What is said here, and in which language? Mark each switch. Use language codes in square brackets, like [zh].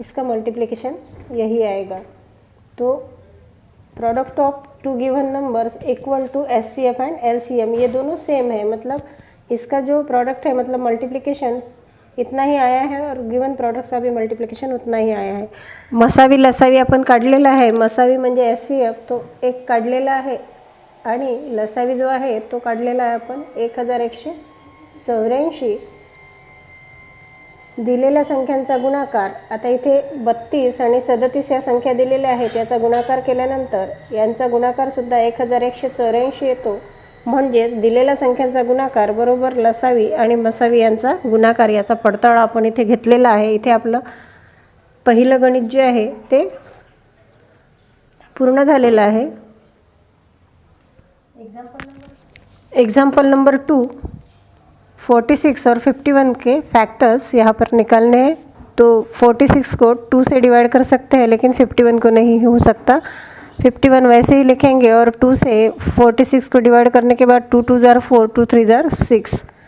[hi] इसका मल्टीप्लिकेशन यही आएगा। तो product of 2 given numbers equal to HCF and LCM, ये दोनों सेम है। मतलब इसका जो प्रोडक्ट है मतलब मल्टीप्लिकेशन इतना ही आया है और गिवन प्रोडक्टचा भी मल्टीप्लिकेशन उतना ही आया है। [mr] मसावी लसावी आपण काढलेला आहे। मसावी म्हणजे एचसीएफ तो एक काढलेला आहे आणि लसावी जो आहे तो काढलेला आहे आपण 1184। दिलेल्या संख्यांचा गुणाकार, आता इथे 32 आणि 37 या संख्या दिलेल्या आहेत, याचा गुणाकार केल्यानंतर यांचा गुणाकार सुद्धा 1184 येतो। म्हणजेच दिलेल्या संख्यांचा गुणाकार बरोबर लसावी आणि मसावी यांचा गुणाकार, याचा पडताळा आपण इथे घेतलेला आहे। इथे आपलं पहिलं गणित जे आहे ते पूर्ण झालेलं आहे। [hi] एग्जाम्पल नंबर 2, 46 और 51 के फैक्टर्स यहाँ पर निकालने हैं। तो 46 को 2 से डिवाइड कर सकते हैं लेकिन 51 को नहीं हो सकता। 51 वैसे ही लिखेंगे और 2 से 46 को डिवाइड करने के बाद 2 2 जार 4, 2 3 जार 6।